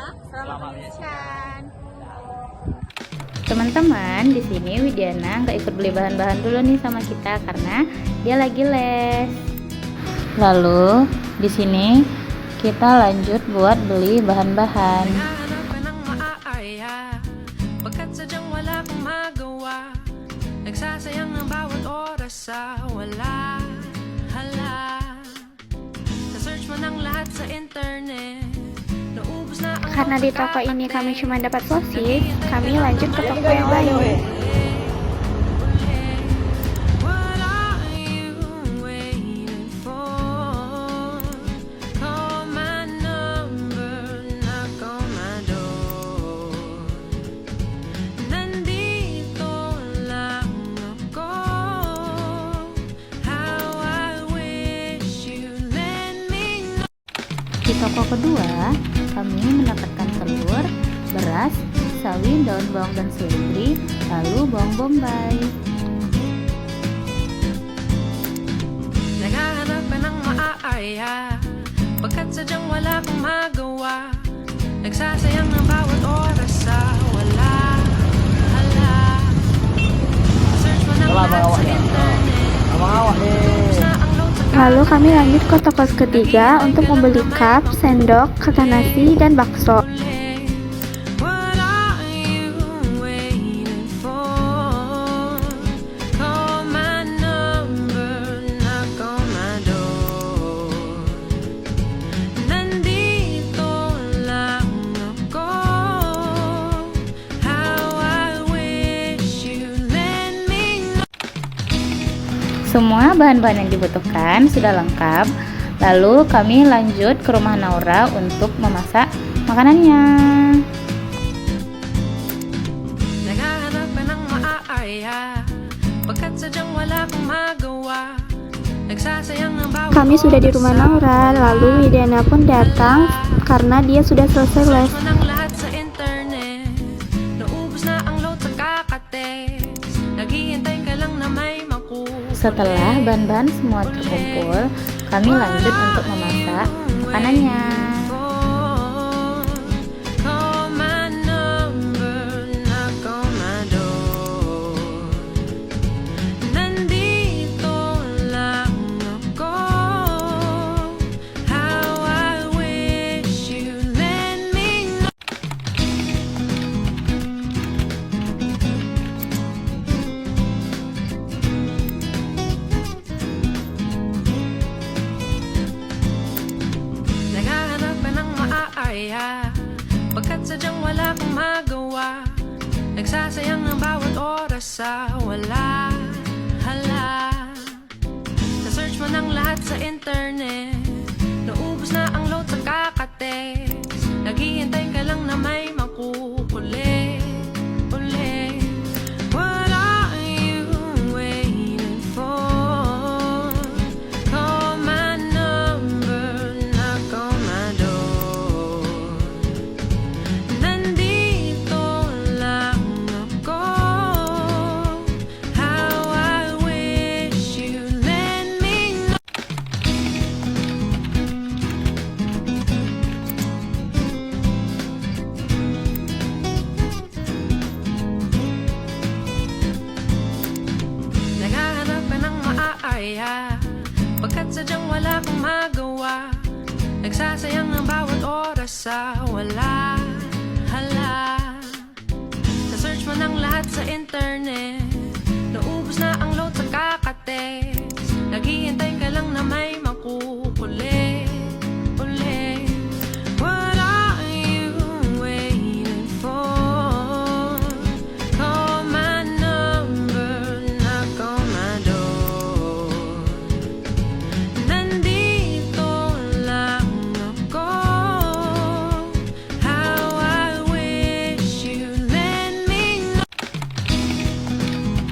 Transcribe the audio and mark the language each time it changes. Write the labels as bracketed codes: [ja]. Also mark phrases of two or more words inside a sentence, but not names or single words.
[id] Selamat menyaksikan. Teman-teman, di sini Widiana nggak ikut beli bahan-bahan dulu nih sama kita karena dia lagi les. Lalu di sini kita lanjut buat beli bahan-bahan. [tl] Naghahanap ka ng maaaya, pagkat sadyang wala kang magawa. Nagsasayang ng bawat oras sa wala. Hala, sa-search mo ng lahat sa internet. Naubos na ang [id] Karena di toko ini kami cuma dapat sosis, kami lanjut ke toko yang lain. [en] What are you waiting for? Call my number, knock on my door. [tl] Nandito lang ako. [en] How I wish you let me know. [id] Di toko kedua, kami mendapatkan telur, beras, sawi, daun bawang dan seledri, lalu bawang bombay. [tl] Naghahanap ka ng maaaya, pagkat sadyang wala kang magawa. Nagsasayang ng bawat oras sa wala. Hala, search mo ng lahat sa internet. Ubus na ang load sa [id] Lalu kami lanjut ke toko ketiga untuk membeli cup, sendok, kata nasi, dan bakso. [en] What are you waiting for? Call my number, knock on my door. [tl] Nandito lang ako. [en] How I wish you let me know. [id] Semua bahan-bahan yang dibutuhkan sudah lengkap. Lalu kami lanjut ke rumah Naura untuk memasak makanannya. [tl] Naghahanap ka ng maaaya, pagkat sadyang wala kang magawa. Nagsasayang ng bawat [id] Kami sudah di rumah [tl] oras sa [id] Naura, lalu Widiana pun datang karena dia sudah selesai les. [tl] search mo ng lahat sa internet. Naubos na ang load sa kakatext. Naghihintay ka lang na may makukulit. [id] Setelah bahan-bahan semua terkumpul, kami lanjut untuk memasak makanannya. [en] Call my number, knock on my door. [tl] Nandito lang ako. [en] How I wish you let me know. [tl] Naghahanap ka ng maaaya, pagkat sadyang wala kang magawa. Nagsasayang ng bawat oras sa wala. Hala, sa-search mo ng lahat sa internet. Naubos na ang load sa kakatext. Naghihintay ka lang na may makukulit. Ulit. [en] What are you waiting for? Call my number, knock on my door. [tl] Nandito lang ako. [en] How I wish you let me know. [tl] Naghahanap ka ng maaaya, pagkat sadyang wala kang magawa. Nagsasayang ng bawat oras sa wala. Hala, sa-search mo ng lahat sa internet. Naubos na ang load sa kakatext. Naghihintay ka lang na may makukulit. Ulit. [en] What are you waiting for? Call my number, knock on my door. [tl] Nandito lang ako. [en] How I wish you let me know.